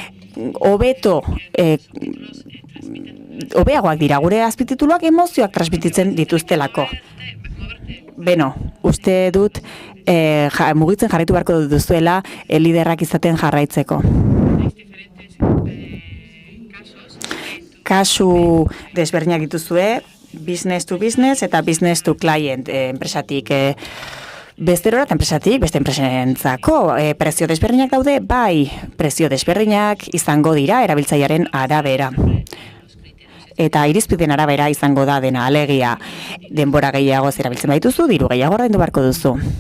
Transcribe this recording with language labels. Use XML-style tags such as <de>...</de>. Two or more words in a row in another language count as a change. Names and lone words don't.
<eu>Hobeagoak dira gure azpitituluak emozioak transmititzen dituztelako. Uste dut mugitzen jarraitu beharko duzuela liderrak izaten jarraitzeko. Kasu desberdinak dituzue,</eu> <en>business to business eta business to client,</en> <eu>enpresatik Besterora eta enpresatik, beste enpresentzako prezio desberdinak daude, bai, prezio desberdinak izango dira erabiltzailearen arabera. Eta irizpideen arabera izango da dena, alegia denbora gehiago erabiltzen baituzu, diru gehiago ordaindu beharko duzu.</eu>